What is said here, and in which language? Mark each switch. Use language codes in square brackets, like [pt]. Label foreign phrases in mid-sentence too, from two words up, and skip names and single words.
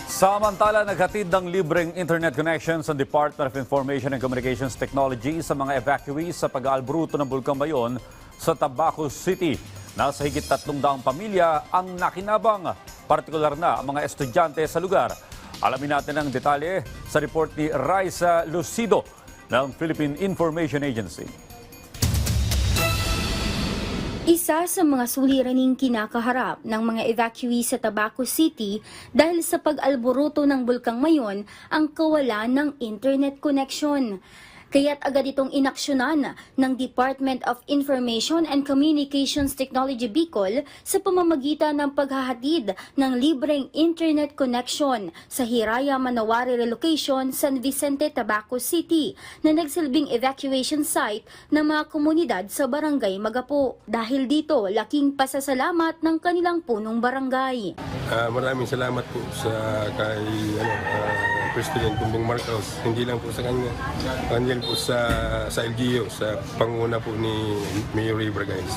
[tl] Samantala, naghatid ng libreng [en] internet connections [tl] ang Department of Information and Communications Technology sa mga evacuees sa pag-aalbruto ng Bulkang Bayon sa Tabaco City. Nasa higit 300 pamilya ang nakinabang, partikular na ang mga estudyante sa lugar. Alamin natin ang detalye sa report ni Raisa Lucido ng Philippine Information Agency. Isa sa mga suliraning kinakaharap ng mga evacuees sa Tabaco City dahil sa pag-alboruto ng Bulkang Mayon ang kawalan ng [en] internet connection. [tl] Kaya't agad itong inaksyonan ng Department of Information and Communications Technology Bicol sa pamamagitan ng paghahatid ng libreng [en] internet connection [tl] sa Hiraya Manawari Relocation, San Vicente, Tabaco City na nagsilbing [en] evacuation site [tl] ng mga komunidad sa Barangay Magapo. Dahil dito, laking pasasalamat ng kanilang punong barangay. Maraming salamat po sa kay President Bongbong Marcos, hindi lang po sa kanya, kundi po sa LGU, sa panguna po ni Mayor Rivera, guys.